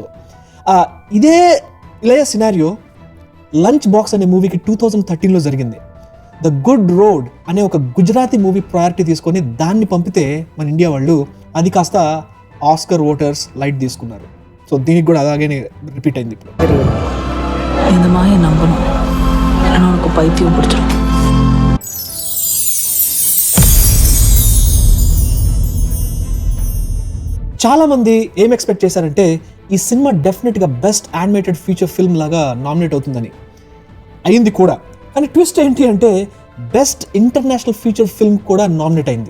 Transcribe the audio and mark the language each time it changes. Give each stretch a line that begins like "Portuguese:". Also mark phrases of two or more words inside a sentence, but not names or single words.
Telugu: ఇదే ఇలాగే సినారియో లంచ్ బాక్స్ అనే మూవీకి 2013లో జరిగింది. ద గుడ్ రోడ్ అనే ఒక గుజరాతీ మూవీ ప్రయారిటీ తీసుకొని దాన్ని పంపితే మన ఇండియా వాళ్ళు అది కాస్త
English: Oscar voters
Telugu: లైట్ తీసుకున్నారు. సో దీనికి కూడా అలాగే రిపీట్ అయింది. ఇప్పుడు
Tamil: இந்த மாயை நம்பணும், இல்லைன்னா உனக்கு பைத்தியம் பிடிச்சிடும்.
Telugu: చాలామంది ఏం ఎక్స్పెక్ట్ చేశారంటే ఈ సినిమా డెఫినెట్గా
English: best animated feature film
Telugu: లాగా నామినేట్ అవుతుందని. అయింది కూడా. కానీ ట్విస్ట్ ఏంటి అంటే
English: best international feature film
Telugu: కూడా నామినేట్ అయింది.